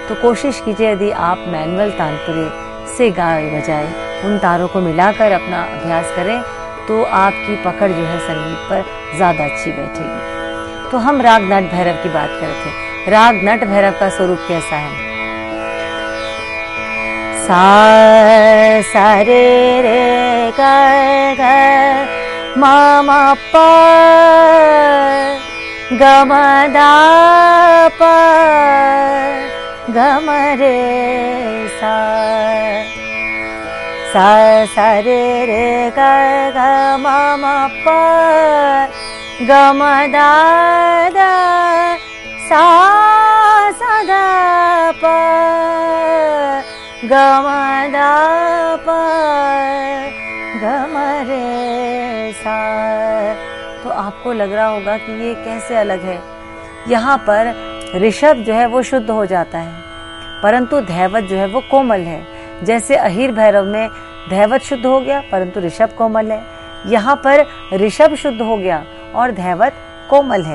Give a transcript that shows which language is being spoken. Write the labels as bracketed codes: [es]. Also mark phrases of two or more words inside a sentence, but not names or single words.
[hi] तो कोशिश कीजिए यदि आप मैनुअल तानपुरे से गाए बजाए उन तारों को मिलाकर अपना अभ्यास करें तो आपकी पकड़ जो है संगीत पर ज़्यादा अच्छी बैठेगी। तो हम राग नट भैरव की बात कर रहे थे। राग नट भैरव का स्वरूप कैसा है? सा सा रे रे ग ग म म प ग म दा प ग म रे सा, सा सा रे रे ग ग म म प ग म दा दा सा सा दा प ग म दा प ग म रे सा। तो आपको लग रहा होगा कि ये कैसे अलग है। यहाँ पर ऋषभ जो है वो शुद्ध हो जाता है, परंतु धैवत जो है वो कोमल है। जैसे अहीर भैरव में धैवत शुद्ध हो गया परंतु ऋषभ कोमल है, यहाँ पर ऋषभ शुद्ध हो गया और धैवत कोमल है।